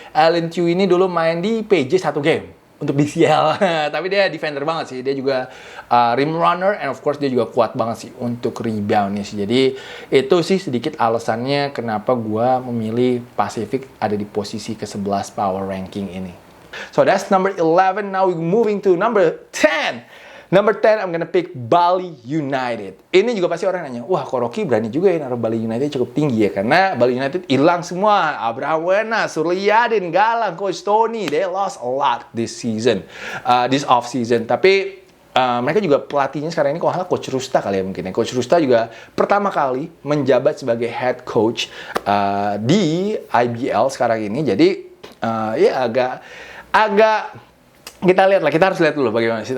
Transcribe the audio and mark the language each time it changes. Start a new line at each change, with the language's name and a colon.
Indonesian: Alien Tew ini dulu main di PJ 1 game untuk BCL. Tapi dia defender banget sih. Dia juga
English: rim runner and of course
Indonesian: dia juga kuat banget sih untuk reboundnya sih. Jadi itu sih sedikit alasannya kenapa gue memilih Pacific ada di posisi ke-11 power ranking ini.
English: So that's number 11. Now we're moving to number 10. Number 10, I'm gonna pick Bali United.
Indonesian: Ini juga pasti orang nanya, wah kok Rocky berani juga ya naruh Bali United cukup tinggi ya. Karena Bali United hilang semua. Abraham Wena, Suryadin, Galang, Coach Tony.
English: They lost a lot this season. This off season.
Indonesian: Tapi mereka juga pelatihnya sekarang ini kalau Coach Rusta kali ya mungkin ya. Coach Rusta juga pertama kali menjabat sebagai head coach di IBL sekarang ini. Jadi ya agak kita lihat lah, kita harus lihat dulu bagaimana sih.